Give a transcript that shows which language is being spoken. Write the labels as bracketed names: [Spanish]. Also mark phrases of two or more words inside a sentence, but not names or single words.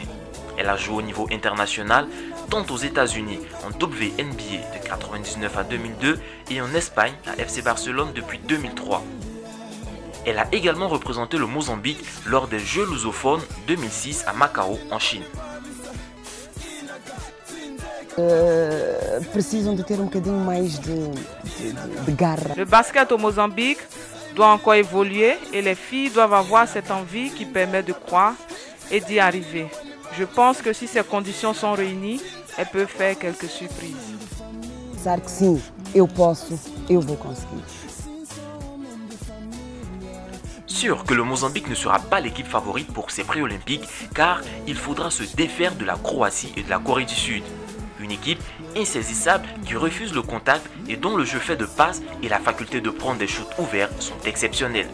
[French] Elle a joué au niveau international, tant aux États-Unis en WNBA de 1999 à 2002 et en Espagne à FC Barcelone depuis 2003. Elle a également représenté le Mozambique lors des Jeux lusophones 2006 à Macao en Chine. [Portuguese] Precisam de ter bocadinho mais de garra. [French] Le basket au Mozambique doit encore évoluer et les filles doivent avoir cette envie qui permet de croire et d'y arriver. Je pense que si ces conditions sont réunies, elles peuvent faire quelques surprises. [Portuguese] Pensar que sim, eu posso, eu vou conseguir. [French] Sûr que le Mozambique ne sera pas l'équipe favorite pour ces pré-olympiques car il faudra se défaire de la Croatie et de la Corée du Sud. Une équipe insaisissable qui refuse le contact et dont le jeu fait de passe et la faculté de prendre des shoots ouverts sont exceptionnels.